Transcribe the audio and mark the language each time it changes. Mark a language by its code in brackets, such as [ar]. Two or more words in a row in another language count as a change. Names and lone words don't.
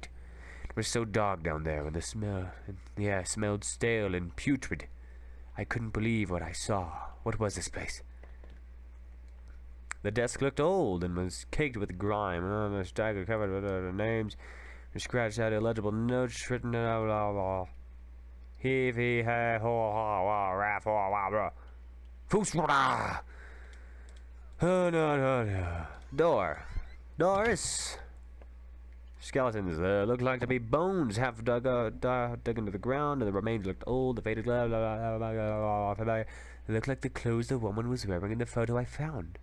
[en] It was so dark down there, and the smell, the air smelled stale and putrid. I couldn't believe what I saw. What was this place? The desk looked old and was caked with grime. The stagger covered with names and scratched out illegible notes written out. Heave, he, ha, ho, ha, wa, raf, wa, wa, bra. Fooswada! Oh, no. Door. Doors. Skeletons. Looked like to be bones half dug into the ground, and the remains looked old. The faded It looked like the clothes the woman was wearing in the photo I found.